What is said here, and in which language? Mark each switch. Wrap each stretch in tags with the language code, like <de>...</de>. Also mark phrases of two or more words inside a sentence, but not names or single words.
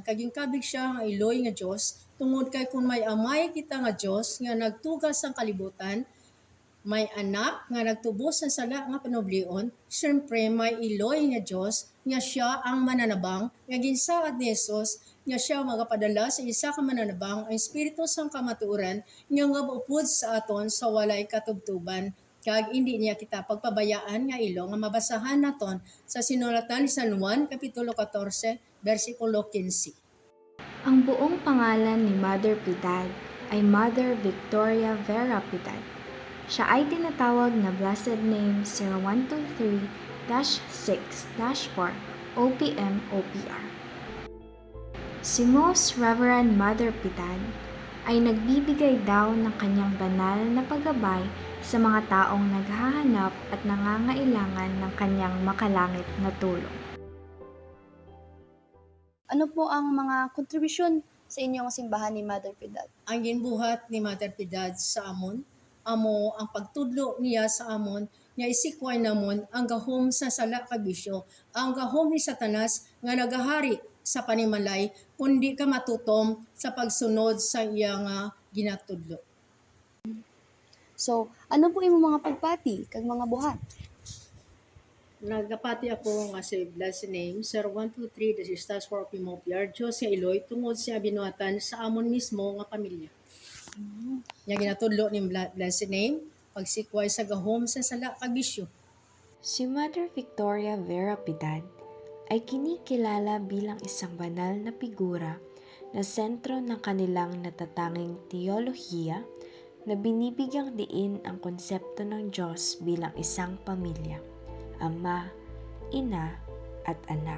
<hil>Kaging kabig siya nga iloy nga Diyos, tungod kay kung may amay kita nga Diyos nga nagtugas ang kalibutan, may anak nga nagtubos sa sala nga panublion, siyempre may iloy nga Diyos nga siya ang mananabang, nga ginsaad ni Jesus, nga siya magapadala sa isa ka mananabang, ang Espiritu sang kamatuoran, nga upod sa aton sa walay katubtuban. Kag hindi niya kita pagpabayaan nga ilo nga mabasahan naton sa sinulatan ni San Juan kapitulo 14 bersikulo 15.</hil> <tl>Ang buong pangalan ni Mother Piedad ay Mother Victoria Vera Piedad. Siya ay tinatawag na Blessed Name 0123-6-4 OPM OPR. Si Most Reverend Mother Piedad ay nagbibigay daw ng kanyang banal na paggabay sa mga taong naghahanap at nangangailangan ng kanyang makalangit na tulong. Ano po ang mga kontribusyon sa inyong simbahan ni Mother Piedad?</tl> <hil>Ang ginbuhat ni Mother Piedad sa amon, amo ang pagtudlo niya sa amon, nga isikway namon ang gahom sa sala kabisyo, ang gahom ni Satanas nga nagahari sa panimalay, kundi ka matutom sa pagsunod sa iyang ginatudlo. So, ano po imong mga pagpati kag mga buhat? Nagapati ako nga si Blessed Name, Sir 123,</hil> <en>the Sisters for Pimopyar,</en> <hil>Diyos nga iloy, tungod siya binuhatan sa amon mismo nga pamilya. Nga ginatudlo ni Blessed Name, pagsikway sa gahom sa sala kabisyo.</hil> <tl>Si Mother Victoria Vera Piedad ay kinikilala bilang isang banal na figura na sentro ng kanilang natatanging teolohiya na binibigyang diin ang konsepto ng Diyos bilang isang pamilya, ama, ina, at anak.</tl>